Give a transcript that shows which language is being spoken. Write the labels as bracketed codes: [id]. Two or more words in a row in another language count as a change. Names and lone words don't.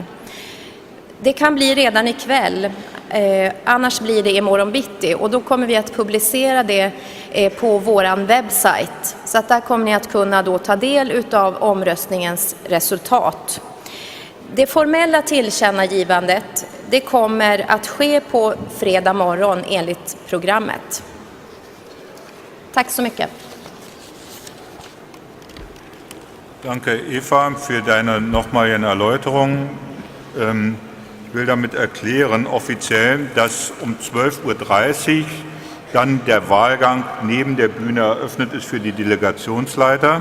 [sv] Det kan bli redan ikväll, annars blir det imorgon bitti och då kommer vi att publicera det på våran webbsajt. Så att där kommer ni att kunna då ta del utav omröstningens resultat. Det formella tillkännagivandet det kommer att ske på fredag morgon enligt programmet. Tack så mycket. [de] Danke, Eva, für deine nochmaligen Erläuterungen. Ich will damit erklären, offiziell, dass um 12:30 Uhr dann der Wahlgang neben der Bühne eröffnet ist für die Delegationsleiter.